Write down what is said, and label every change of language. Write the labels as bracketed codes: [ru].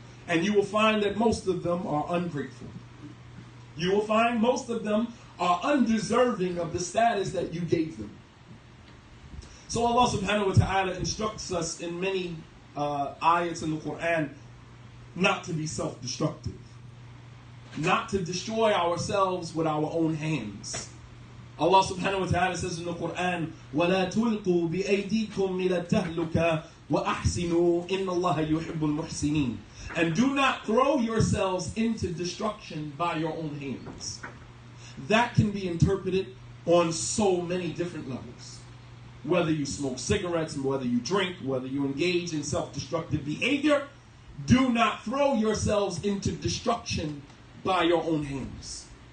[en] And you will find that most of them are ungrateful. You will find most of them are undeserving of the status that you gave them. So Allah subhanahu wa ta'ala instructs us in many ayats in the Quran not to be self-destructive. Not to destroy ourselves with our own hands. Allah subhanahu wa ta'ala says in the Quran, [ar] وَلَا تُلْقُوا بِأَيْدِيكُمْ إِلَى التَّهْلُكَةِ وَأَحْسِنُوا إِنَّ اللَّهَ يُحِبُّ الْمُحْسِنِينَ. [en] And do not throw yourselves into destruction by your own hands. That can be interpreted on so many different levels. Whether you smoke cigarettes, whether you drink, whether you engage in self-destructive behavior, do not throw yourselves into destruction by your own hands.